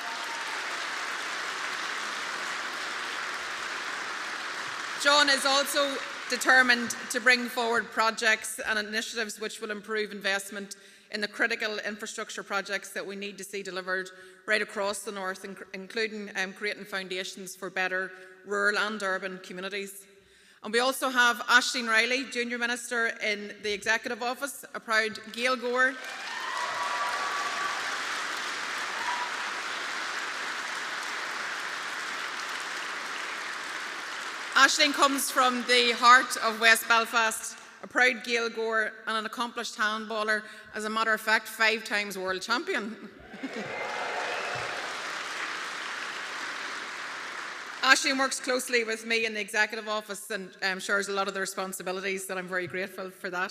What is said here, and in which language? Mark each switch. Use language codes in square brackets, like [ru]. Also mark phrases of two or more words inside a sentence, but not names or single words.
[en] John is also determined to bring forward projects and initiatives which will improve investment in the critical infrastructure projects that we need to see delivered right across the North, including creating foundations for better rural and urban communities. And we also have Aisling Riley, Junior Minister in the Executive Office, a proud Gael goer. Aisling comes from the heart of West Belfast, a proud Gael goer and an accomplished handballer, as a matter of fact, 5 times world champion. Aisling works closely with me in the Executive Office and shares a lot of the responsibilities, and I'm very grateful for that.